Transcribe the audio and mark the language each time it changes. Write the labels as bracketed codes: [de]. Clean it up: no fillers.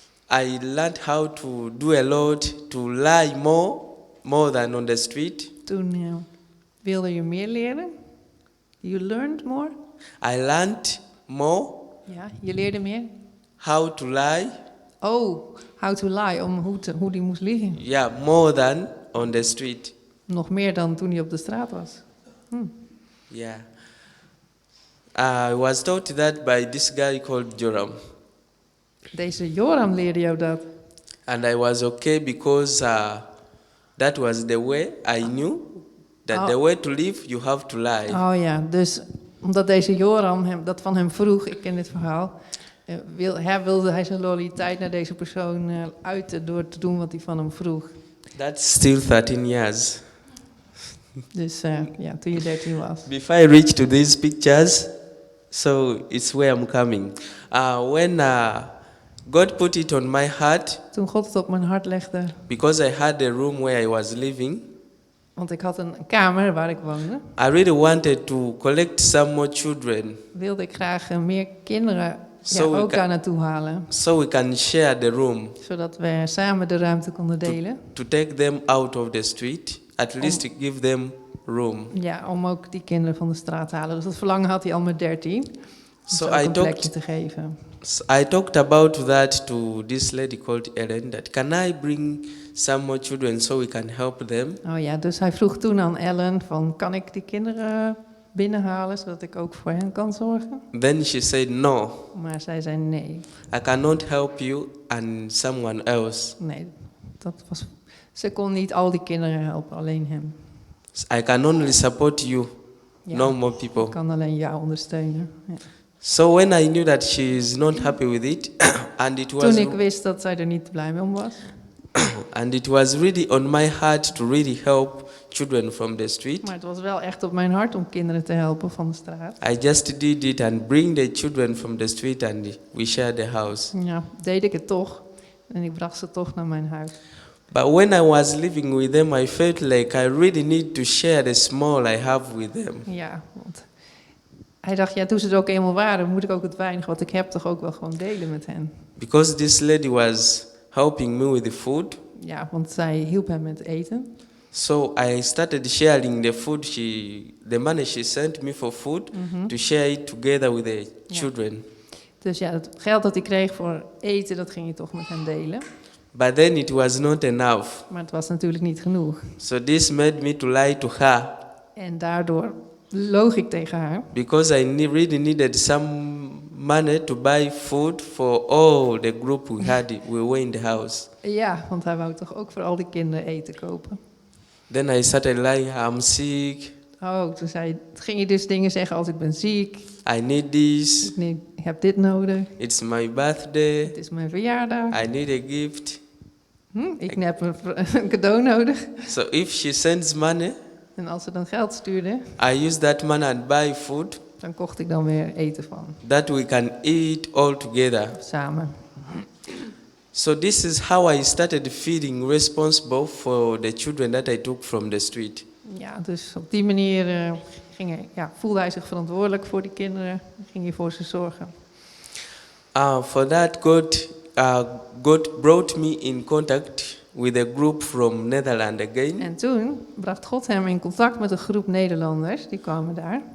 [en] I learned how to do a lot, to lie more than on the street. [nl] toen wilde je meer leren. [en] You learned more. I learned more [nl] Ja, je leerde meer. [en] how to lie. Oh, how to lie, [nl] hoe die moest liegen. [en] Yeah, more than on the street. [nl] Nog meer dan toen hij op de straat was. [en] Yeah. I was taught that by this guy called Joram. [nl] Deze Joram leerde jou dat. [en] And I was okay because that was the way I knew that the way to live, you have to lie. [nl] Oh ja, dus omdat deze Joram dat van hem vroeg, ik ken dit verhaal, wilde hij zijn loyaliteit naar deze persoon uiten door te doen wat hij van hem vroeg. [en] That's still 13 years. [nl] Dus toen je 13 was. [en] Before I reach to these pictures, so it's where I'm coming. When God put it on my heart, [nl] Toen God het op mijn hart legde, [en] because I had a room where I was living, [nl] want ik had een kamer waar ik woonde, [en] I really wanted to collect some more children, [nl] wilde ik graag meer kinderen [en] So [nl] ook daar naartoe halen. [en] so we can share the room, [nl] Zodat we samen de ruimte konden delen. [en] to take them out of the street, at least to give them room. [nl] Ja, om ook die kinderen van de straat te halen. Dus dat verlangen had hij al met 13. Om [en] So [nl] ze ook [en] I [nl] een [en] talked- [nl] plekje te geven. [en] So I talked about that to this lady called Ellen, that can I bring some more children so we can help them? [nl] Oh ja, dus hij vroeg toen aan Ellen van, kan ik die kinderen binnenhalen, zodat ik ook voor hen kan zorgen? [en] Then she said, no, [nl] Maar zij zei nee. [en] I cannot help you and someone else. [nl] Nee, ze kon niet al die kinderen helpen, alleen hem. [en] I can only support you, [nl] Ja, [en] no more [nl] ik [en] people. [nl] kan alleen jou ondersteunen. Ja. [en] So when I knew that she is not happy with it, and it was [nl] Toen ik wist dat zij er niet blij mee om was. [en] and it was really on my heart to really help children from the street, [nl] Maar het was wel echt op mijn hart om kinderen te helpen van de straat. [en] I just did it and bring the children from the street and we shared the house. [nl] Ja, deed ik het toch. En ik bracht ze toch naar mijn huis. [en] But when I was living with them, I felt like I really need to share the small I have with them. [nl] Ja, want hij dacht, ja, toen ze er ook eenmaal waren, moet ik ook het weinig wat ik heb toch ook wel gewoon delen met hen. [en] Because this lady was helping me with the food, [nl] Ja, want zij hielp hem met eten. [en] so I started sharing the food the money she sent me for food, to share it together with the children. [nl] Dus ja, het geld dat hij kreeg voor eten, dat ging hij toch met hen delen. [en] But then it was not enough. [nl] Maar het was natuurlijk niet genoeg. [en] So this made me to lie to her, [nl] En daardoor loog ik tegen haar. [en] because I really needed some money to buy food for all the group we were in the house. [nl] Ja, want hij wou toch ook voor al die kinderen eten kopen. [en] Then I started lying, I'm sick, [nl] Oh, toen ging je dus dingen zeggen als ik ben ziek, [en] I need this, [nl] ik heb dit nodig, [en] it's my birthday, [nl] het is mijn verjaardag, [en] I need a gift. [nl] ik heb een cadeau nodig. [en] So if she sends money, [nl] En als ze dan geld stuurde, [en] I use that money and buy food [nl] dan kocht ik dan weer eten van, [en] that we can eat all together. [nl] samen. [en] So this is how I started feeling responsible for the children that I took from the street. [nl] Ja, dus op die manier voelde hij zich verantwoordelijk voor die kinderen, ging hij voor ze zorgen. [en] For that, God brought me in contact with a group from Netherlands again, [nl] En toen bracht God hem in contact met een groep Nederlanders, die kwamen daar,